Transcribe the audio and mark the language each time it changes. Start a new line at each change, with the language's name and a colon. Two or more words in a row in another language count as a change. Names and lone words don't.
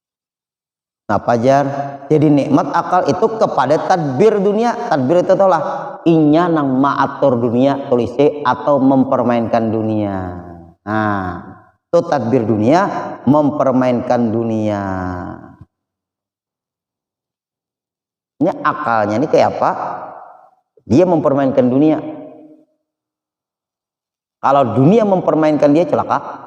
Indonesian: Nah Pajar, jadi nikmat akal itu kepada tadbir dunia.
Banjar: Tadbir itu itulah inya nang maatur dunia tulise atau mempermainkan dunia.
Indonesian: Nah, itu tadbir dunia, mempermainkan dunia. Ini akalnya ini kayak apa? Dia mempermainkan dunia. Kalau dunia mempermainkan dia celaka.